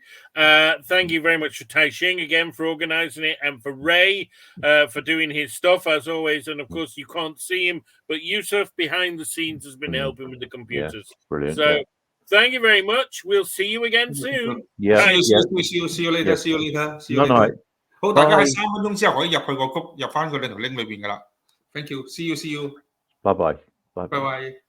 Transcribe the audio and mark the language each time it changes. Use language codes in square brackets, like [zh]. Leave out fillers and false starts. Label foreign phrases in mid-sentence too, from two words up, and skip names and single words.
[en] Thank you very much for Tai Xing again for organising it, and for Ray for doing his stuff as always. And of course, you can't see him, but Yusuf behind the scenes has been helping with the computers. Brilliant. So thank you very much. We'll see you again soon. See you later. Night. [yue] 好，大家喺3分鐘之後可以入去個谷，入翻佢兩條 link 裏邊噶啦。 [en] Thank you. See you. Bye bye. Bye bye.